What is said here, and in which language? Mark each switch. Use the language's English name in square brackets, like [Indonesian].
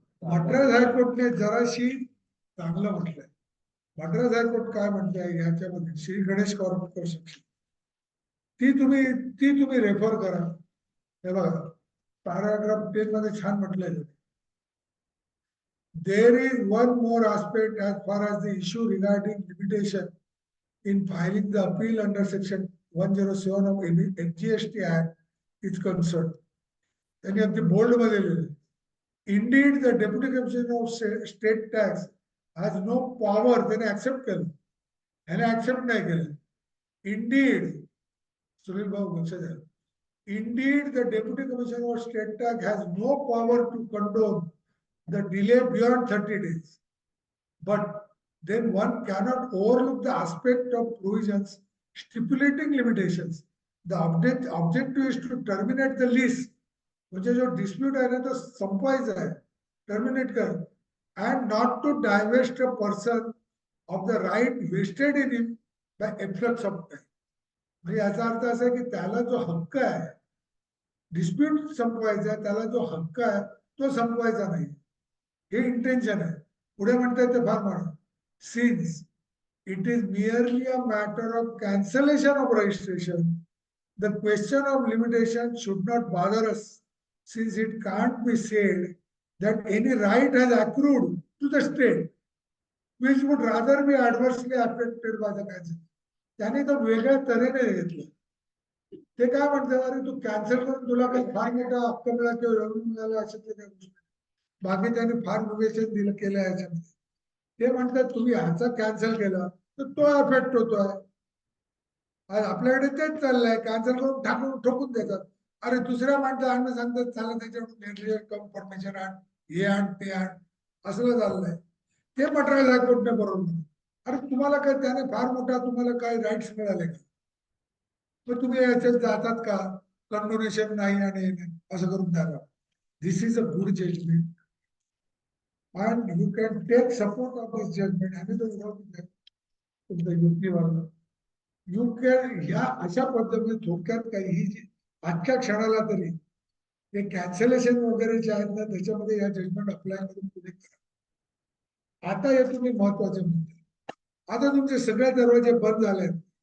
[Marathi] मद्रास हायकोर्टने जराशी चांगलं म्हटलंय. मद्रास हायकोर्ट काय म्हणतंय ह्याच्यामध्ये, श्री गणेश कॉर्पोरेशन, ती तुम्ही रेफर करा. हे बघा, पॅराग्राफ 10 मध्ये छान म्हटलंय. [English] There is one more aspect as far as the issue regarding limitation in filing the appeal under section 107 of NGST Act is concerned. [Marathi] त्यांनी अगदी बोल्ड मध्ये लिहिलं, [English] indeed the deputy commissioner of state tax has no power. [Marathi] त्याने accept केलं, ह्याने accept नाही केलं. [English] Indeed, [Marathi] Sunil भाऊ लक्ष द्या, [English] indeed the deputy commissioner of state tax has no power to condone the delay beyond 30 days. But then one cannot overlook the aspect of provisions stipulating limitations. The objective is to terminate the lease. [Marathi] म्हणजे जो dispute आहे ना तो संपवायचा आहे, terminate कर, [English] and not to divest a person of the right vested in him by efflux of time. [Marathi] म्हणजे याचा अर्थ असा आहे की त्याला जो हक्क आहे डिस्प्यूट संपवायचा, त्याला जो हक्क आहे तो संपवायचा नाही, हे इंटेन्शन आहे. पुढे म्हणतात ते फार म्हणा, [English] Since it is merely a matter of cancellation of registration, the question of limitation should not bother us, since it can't be said that any right has accrued to the state which would rather be adversely affected by the cancel. [Marathi] त्याने तो वेगळ्या तऱ्हेने घेतलं. ते काय म्हणतात, अरे तू cancel करून तुला काही फार मोठा हक्क मिळाला किंवा रेव्हेन्यू मिळाला अशा काही गोष्टी, बाकी त्यांनी फार विवेचन दिलं केलं याच्यामध्ये. ते म्हणतात तुम्ही ह्याचा कॅन्सल केला तर तो अफेक्ट होतोय. आज आपल्याकडे तेच चाललंय, कॅन्सल करून ठोकून देतात. अरे दुसऱ्या माणसांना सांगतात चाललं त्याच्याकडून कन्फर्मेशन आण, हे आण ते आण, असलं चाललंय. ते मद्रास हायकोर्टने बरोबर. अरे तुम्हाला काय त्याने फार मोठा तुम्हाला काय राईट्स मिळाले का? मग तुम्ही याच्यात जातात का? कंडोनेशन नाही आणि असं करून द्यावा. [English] This is a good judgment and you can take support of this judgment. [Marathi] आम्ही तो विरोध नाही तुमच्या युक्तीवाला. [English] you can [Marathi] ह्या अशा पद्धतीने थोडक्यात काही जी आजच्या क्षणाला तरी हे कॅन्सलेशन वगैरे जे आहेत ना त्याच्यामध्ये या जजमेंट अप्लाय करून पुढे करा. आता हे तुम्ही महत्वाचे म्हणते, आता तुमचे सगळे दरवाजे बंद झालेत.